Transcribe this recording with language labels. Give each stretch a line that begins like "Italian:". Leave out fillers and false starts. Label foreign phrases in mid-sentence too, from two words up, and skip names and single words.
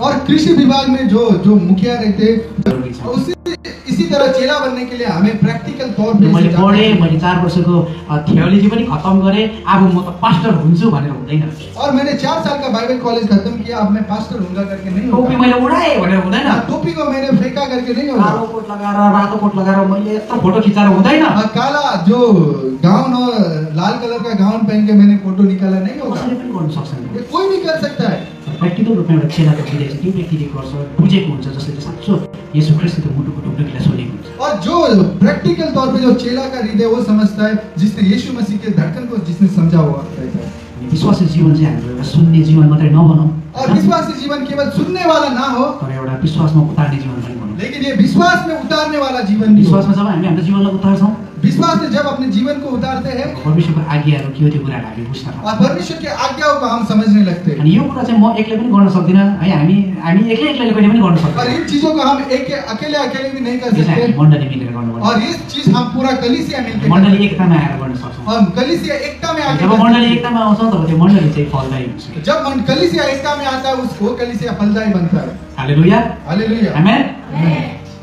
Hindi: और कृषि विभाग में जो मुखिया रहते
Nepali: जरुरी छ।
Hindi: इसी तरह चेला बनने के लिए हमें प्रैक्टिकल तौर पे
Nepali: मैले पढेँ, मैले 4 वर्षको थियोलोजी पनि खत्म गरेँ, अब म त पास्टर हुन्छु भनेर हुँदैन।
Hindi: और मैंने 4 साल का बाइबल कॉलेज खत्म किया, अब मैं पास्टर होऊंगा करके नहीं टोपी होगा।
Nepali: मैले उडाएँ भनेर हुँदैन।
Hindi: टोपी को मैंने फेंका करके नहीं होगा।
Nepali: कालो कोट लगाएर रातो कोट लगाएर मैले यत्रो फोटो खिचाएर हुँदैन।
Hindi: काला जो गाउन और लाल कलर का गाउन पहन के मैंने फोटो निकाला नहीं होगा।
Nepali: कसैले पनि गर्न सक्छ नि।
Hindi: ये कोई नहीं कर सकता है।
Nepali: प्र्याक्टिकल रूपमा एउटा चेलाको हृदय चाहिँ त्यो व्यक्तिले गर्छ, बुझेको हुन्छ, जसले चाहिँ साँचो येशू ख्रिस्टको मुटुको टुक्रालाई सोधेको हुन्छ।
Hindi: और जो प्रैक्टिकल तौर पे जो चेला का हृदय वो समझता है जिसने यीशु मसीह के धड़कन को जिसने समझा हुआ रहता है।
Nepali: विश्वासी जीवन चाहिँ हाम्रो एउटा सुन्ने जीवन मात्रै नबनाऊ,
Hindi: और विश्वासी जीवन केवल सुनने वाला ना हो
Nepali: तर एउटा विश्वासमा उतार्ने जीवन पनि बनाऊ।
Hindi: लेकिन ये विश्वास में उतारने वाला जीवन भी हो।
Nepali: विश्वासमा जब हामी हाम्रो जीवनलाई उतार्छौँ,
Hindi: विश्वास में जब अपने जीवन को उतारते हैं
Nepali: परमेश्वरको आज्ञाहरू के हो त्यो कुराहरू हामी बुझ्न
Hindi: और
Nepali: सक्छौँ।
Hindi: परमेश्वर की आज्ञाओं को हम समझने लगते हैं।
Nepali: अनि यो कुरा चाहिँ म एक्लै पनि गर्न सक्दिनँ है, हामी एक्लै एक्लैले कहिले पनि गर्न
Hindi: और
Nepali: सक्दैनौँ।
Hindi: इन चीजों को हम अकेले भी नहीं कर
Nepali: यो चाहिँ हामी
Hindi: सकते।
Nepali: मण्डली मिलेर गर्नुपर्छ।
Hindi: और ये चीज हम पूरा कलीसिया मिलकर
Nepali: मण्डली एकतामा आएर गर्न सक्छौँ।
Hindi: हम कलीसिया एकता में आके जब
Nepali: मण्डली एकतामा आउँछ तब त्यो मण्डली चाहिँ फलदायी हुन्छ।
Hindi: जब कलीसिया एकता में आता है उसको कलीसिया फलदायी बनता है। हालेलुया, हालेलुया। आमेन।